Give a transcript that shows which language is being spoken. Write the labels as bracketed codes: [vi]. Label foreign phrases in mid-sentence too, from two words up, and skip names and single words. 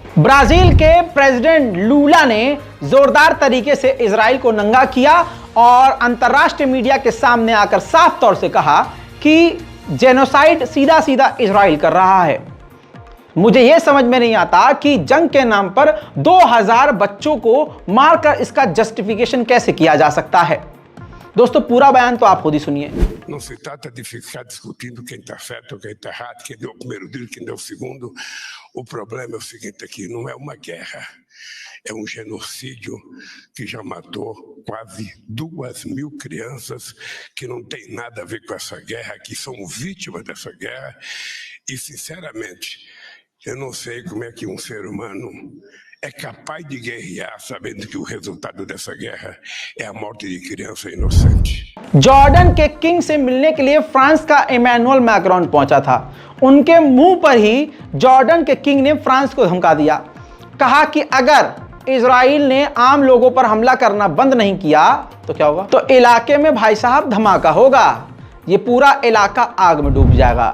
[hi] ब्राजील के प्रेसिडेंट लूला ने जोरदार तरीके से इजराइल को नंगा किया और अंतर्राष्ट्रीय मीडिया के सामने आकर साफ तौर से कहा कि जेनोसाइड सीधा सीधा इजराइल कर रहा है। मुझे यह समझ में नहीं आता कि जंग के नाम पर 2000 बच्चों को मारकर इसका जस्टिफिकेशन कैसे किया जा सकता है। दोस्तों, पूरा बयान तो आप खुद ही सुनिए। [pt] Não se trata de ficar discutindo quem está certo ou quem está errado, quem deu o primeiro tiro, quem deu o segundo. O problema é o seguinte aqui, não é uma guerra, é um genocídio que já matou quase 2.000 crianças que não tem nada a ver com essa guerra, que são vítimas dessa guerra. E, sinceramente, eu não sei como é que um ser humano é capaz de guerrear sabendo que o resultado dessa guerra é a morte de criança inocente. [hi] जॉर्डन के किंग से मिलने के लिए फ्रांस का इमैनुअल मैक्रोन पहुंचा था। उनके मुंह पर ही जॉर्डन के किंग ने फ्रांस को धमका दिया, कहा कि अगर इजराइल ने आम लोगों पर हमला करना बंद नहीं किया तो क्या होगा, तो इलाके में भाई साहब धमाका होगा, ये पूरा इलाका आग में डूब जाएगा।